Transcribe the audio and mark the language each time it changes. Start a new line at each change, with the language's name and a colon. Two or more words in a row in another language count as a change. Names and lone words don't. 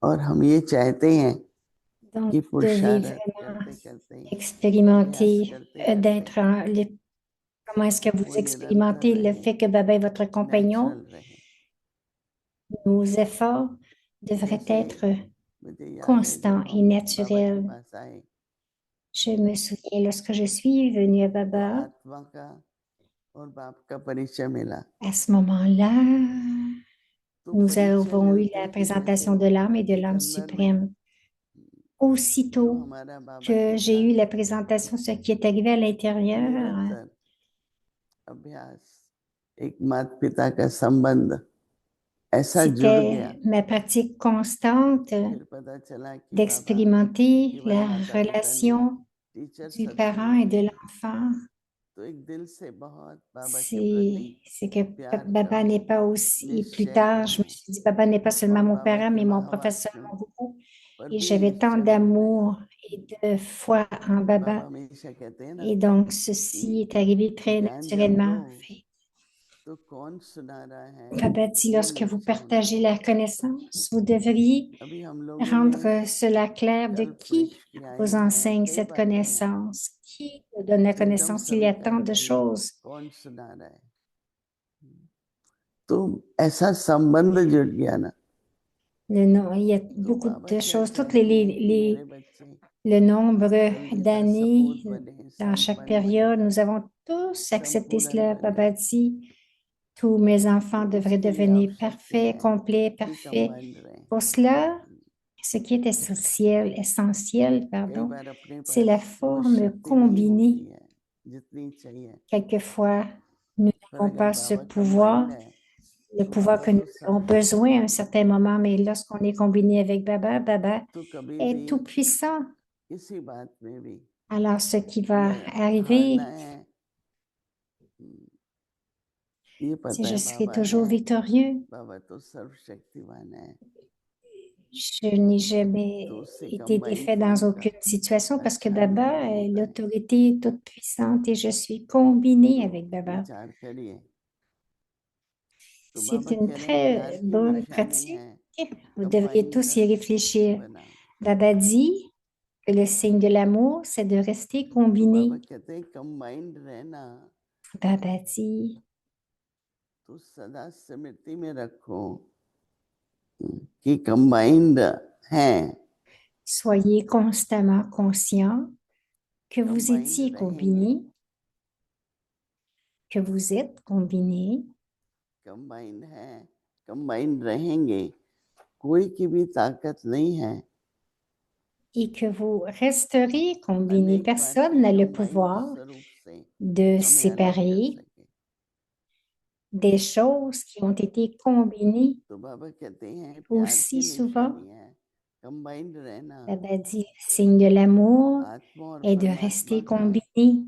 Hindi: और हम ये चाहते हैं
French: Donc,
Hindi: कि
French: vous devez
Hindi: पुरुषार्थ
French: vraiment
Hindi: करते करते
French: expérimenter
Hindi: करते
French: d'être comment est-ce que vous
Hindi: वो निरंतर
French: expérimentez le
Hindi: रहे,
French: fait que Baba est votre compagnon?
Hindi: नेचुरल रहे।
French: Nos efforts devraient
Hindi: जैसे
French: être
Hindi: मुझे याद है जब
French: constants et
Hindi: हम बाबा के
French: naturels.
Hindi: पास आए
French: Je me souviens lorsque je suis venue à
Hindi: तो
French: Baba,
Hindi: आत्मा का और बाप का परिचय मिला।
French: à ce moment-là,
Hindi: तो
French: nous
Hindi: परिचय
French: avons eu
Hindi: मिलते
French: la
Hindi: ही जैसे
French: présentation de l'âme et de
Hindi: एक
French: l'âme
Hindi: अंदर में
French: suprême.
Hindi: जो
French: Aussitôt
Hindi: हमारा बाबा
French: que
Hindi: के
French: j'ai eu
Hindi: साथ
French: la présentation, ce qui est arrivé à l'intérieur,
Hindi: निरंतर अभ्यास, एक माता पिता का संबंध ऐसा जुड़ गया,
French: c'était ma pratique constante
Hindi: फिर पता चला कि बाबा
French: d'expérimenter
Hindi: केवल
French: la
Hindi: माता पिता नहीं,
French: relation
Hindi: टीचर
French: du
Hindi: सदगुरु
French: parent et de
Hindi: हैं।
French: l'enfant.
Hindi: तो एक दिल से बहुत बाबा के प्रति
French: C'est que
Hindi: प्यार
French: Baba
Hindi: का
French: n'est pas aussi, plus
Hindi: निश्चय
French: tard, je me
Hindi: करें
French: suis dit, Baba n'est pas seulement
Hindi: और
French: mon
Hindi: बाबा
French: parent,
Hindi: के
French: mais mon professeur,
Hindi: महावाक्यों
French: mon gourou.
Hindi: पर
French: Et
Hindi: भी
French: j'avais tant
Hindi: निश्चय होने लगा।
French: d'amour et de foi en
Hindi: बाबा
French: Baba.
Hindi: हमेशा कहते हैं ना
French: Et donc, ceci est arrivé très
Hindi: ज्ञान जब दो
French: naturellement.
Hindi: तो कौन सुना रहा है
French: Baba dit,
Hindi: वो
French: lorsque vous
Hindi: निश्चय होना
French: partagez la
Hindi: चाहिए।
French: connaissance, vous devriez
Hindi: अभी हम लोगों ने
French: rendre cela clair de
Hindi: कल्प
French: qui
Hindi: वृक्ष की आई
French: vous
Hindi: हैं,
French: enseigne
Hindi: कई
French: cette
Hindi: बातें हैं,
French: connaissance, qui vous donne la
Hindi: तो एकदम
French: connaissance. Il y a
Hindi: सविता
French: tant de
Hindi: जी
French: choses.
Hindi: कौन सुना रहा है। तो ऐसा संबंध जुड़ गया ना,
French: Il y a
Hindi: तो
French: beaucoup
Hindi: बाबा
French: de
Hindi: क्या
French: choses, toutes
Hindi: चाहते हैं कि मेरे बच्चे
French: le nombre
Hindi: जल्दी का
French: d'années
Hindi: सपूत बने,
French: dans chaque
Hindi: संपन्न बने,
French: période. Nous avons tous accepté
Hindi: संपूर्ण
French: cela.
Hindi: बने।
French: Baba dit, tous mes enfants
Hindi: तो
French: devraient
Hindi: उसके लिए
French: devenir
Hindi: आवश्यकता
French: parfaits,
Hindi: है
French: complets,
Hindi: कि
French: parfaits.
Hindi: कंबाइंड रहें।
French: Pour cela, ce qui est essentiel,
Hindi: कई
French: pardon,
Hindi: बार अपने
French: c'est la
Hindi: पास वो
French: forme
Hindi: शक्ति नहीं होती
French: combinée.
Hindi: है जितनी चाहिए,
French: Quelquefois, nous
Hindi: पर
French: n'avons
Hindi: अगर
French: pas ce
Hindi: बाबा
French: pouvoir,
Hindi: कंबाइंड है
French: le
Hindi: तो
French: pouvoir
Hindi: बाबा
French: que nous
Hindi: तो
French: avons
Hindi: सब
French: besoin à un certain moment, mais lorsqu'on est combiné avec Baba, Baba
Hindi: तो कभी
French: est
Hindi: भी
French: tout puissant.
Hindi: किसी बात में भी
French: Alors, ce qui va
Hindi: मैं हारना
French: arriver,
Hindi: है ये
French: c'est
Hindi: पता
French: je
Hindi: है
French: serai
Hindi: बाबा
French: toujours
Hindi: है,
French: victorieux.
Hindi: बाबा तो सर्वशक्तिवान है,
French: Je n'ai jamais
Hindi: तो उससे
French: été
Hindi: कंबाइंड
French: défait dans
Hindi: फॉर्म का
French: aucune situation parce que
Hindi: अच्छा
French: Baba
Hindi: अनुभव
French: est
Hindi: होता है।
French: l'autorité toute puissante et je suis combinée avec
Hindi: तो
French: Baba.
Hindi: विचार करिए, तो
French: C'est
Hindi: बाबा
French: une
Hindi: कह रहे हैं प्यार
French: très
Hindi: की
French: bonne
Hindi: निशानी
French: pratique.
Hindi: है
French: Vous devriez
Hindi: कंबाइंड
French: tous y réfléchir.
Hindi: बना।
French: Baba dit que le signe de l'amour, c'est de rester
Hindi: तो बाबा
French: combiné.
Hindi: कहते हैं कंबाइंड रहना
French: Baba dit,
Hindi: तो सदा स्मृति में रखो कि कंबाइंड हैं,
French: soyez constamment conscient que vous
Hindi: कंबाइंड
French: étiez
Hindi: रहेंगे,
French: combiné, que vous êtes combiné,
Hindi: कंबाइंड हैं, कंबाइंड रहेंगे, कोई की भी ताकत नहीं है
French: et que vous resterez combiné.
Hindi: अनेक बार
French: Personne
Hindi: के
French: n'a le
Hindi: कंबाइंड
French: pouvoir
Hindi: स्वरूप से
French: de
Hindi: हमें अलग कर
French: séparer
Hindi: सके।
French: des choses qui ont été combinées
Hindi: तो बाबा कहते हैं प्यार
French: aussi
Hindi: की
French: souvent.
Hindi: निशानी है कंबाइंड रहना,
French: Baba dit, le signe de l'amour
Hindi: आत्मा और
French: est de
Hindi: परमात्मा
French: rester
Hindi: का
French: combiné.